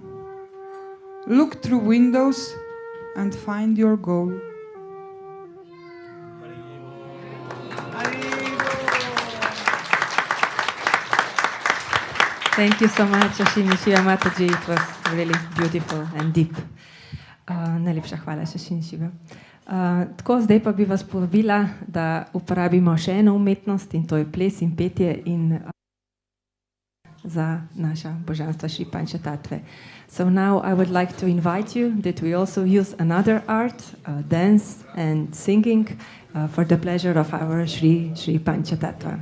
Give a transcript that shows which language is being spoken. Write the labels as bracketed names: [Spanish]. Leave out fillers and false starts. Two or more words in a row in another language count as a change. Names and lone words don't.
[English] Look through windows and find your goal. Thank you so much, Ashini Shiva Mataji. It was really beautiful and deep. [Slovenian] Najlepša hvala, Ashini Shiva. Tako, zdaj pa bi vas povabila, da uporabimo še eno umetnost, in to je ples in petje in za naša božanstva Šri Pančatatve. [English] So now I would like to invite you that we also use another art, dance and singing, for the pleasure of our Shri Pančatatva.